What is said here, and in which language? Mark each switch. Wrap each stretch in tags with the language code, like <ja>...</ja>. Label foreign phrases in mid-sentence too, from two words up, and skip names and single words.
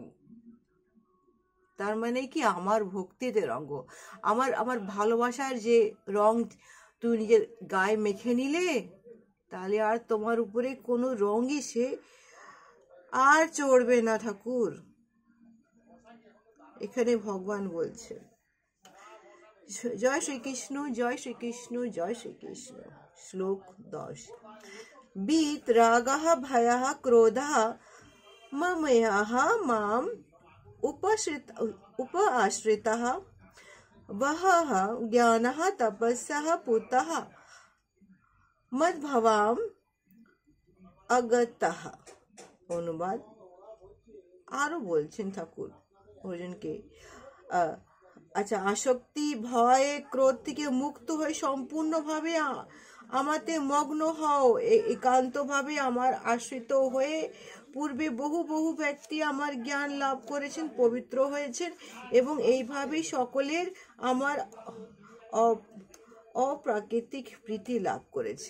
<bn>তার মানে কি আমার ভক্তিতে রঙ, আমার ভালোবাসার যে রং তুই নিজের গায়ে মেখে নিলে, তাহলে আর তোমার উপরে কোনো রঙই সে আর চড়বে না ঠাকুর। এখানে ভগবান বলছে। জয় শ্রীকৃষ্ণ, জয় শ্রীকৃষ্ণ, জয় শ্রীকৃষ্ণ। শ্লোক 10।</bn> <sa>बीत रागः भयः क्रोधः ममयः माम उपाश्रितः वहः ज्ञानः तपस्यः पूतः मद्भवाम अगतः।</sa> <bn>অনুবাদ। আরো বলছেন ঠাকুর অর্জুনকে, আচ্ছা, আসক্তি ভয় ক্রোধ থেকে মুক্ত হয়ে সম্পূর্ণভাবে আমাতে মগ্ন হও। একান্তভাবে আমার আশ্রিত হয়ে পূর্বে বহু বহু ব্যক্তি আমার জ্ঞান লাভ করেছেন, পবিত্র হয়েছেন এবং এইভাবেই সকলের আমার অপ্রাকৃতিক প্রীতি লাভ করেছে।</bn>